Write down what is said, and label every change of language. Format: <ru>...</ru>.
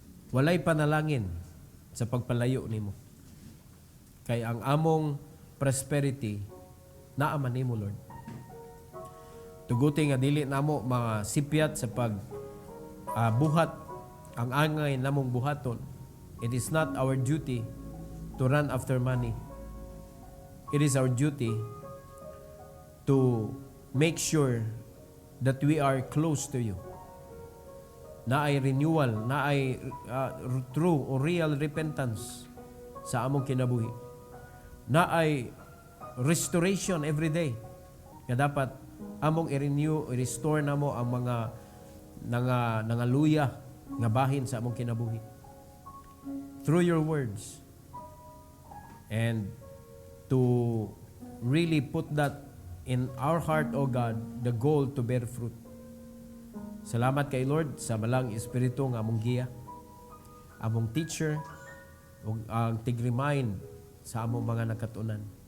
<ceb>Walay panalangin sa pagpalayo nimo. Kay ang among prosperity naa man nimo, Lord. Tuguti nga dili namo mga sipyat sa pag buhat ang angay namong buhaton.</ceb> <en>It is not our duty to run after money. It is our duty to make sure that we are close to you.</en> <ceb>Na ay renewal, na ay true or real repentance sa among kinabuhi. Na ay restoration every day. Nga dapat among i-renew, i-restore namo ang mga nangaluya nga bahin sa among kinabuhi.</ceb> <en>Through your words. And to really put that in our heart, O God, the goal to bear fruit.</en> <ceb>Salamat kay Lord sa malang Espiritu nga among giya, among teacher, ug ang tig-remind sa among mga nakatunan.</ceb>